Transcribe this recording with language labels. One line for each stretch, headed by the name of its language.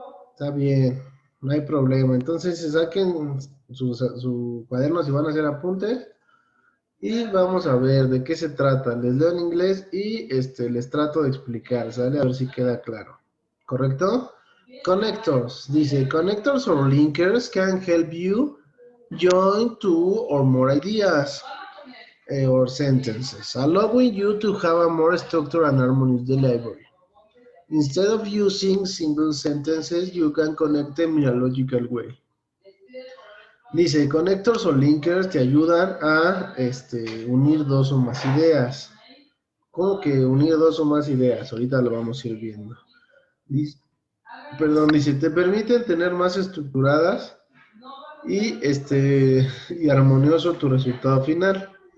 Spanish: Está bien, no hay problema. Entonces se saquen su cuaderno si van a hacer apuntes y vamos a ver de qué se trata. Les leo en inglés y les trato de explicar, ¿sale? A ver si queda claro. ¿Correcto? Connectors.
English: Dice, connectors or linkers can help you join two or more ideas or sentences, allowing you to have a more structured and harmonious delivery. Instead of using single sentences, you can connect them in a logical way.
Spanish: Dice, connectors o linkers te ayudan a unir dos o más ideas. ¿Cómo que unir dos o más ideas? Ahorita lo vamos a ir viendo. Dice, te permiten tener más estructuradas y armonioso tu resultado final.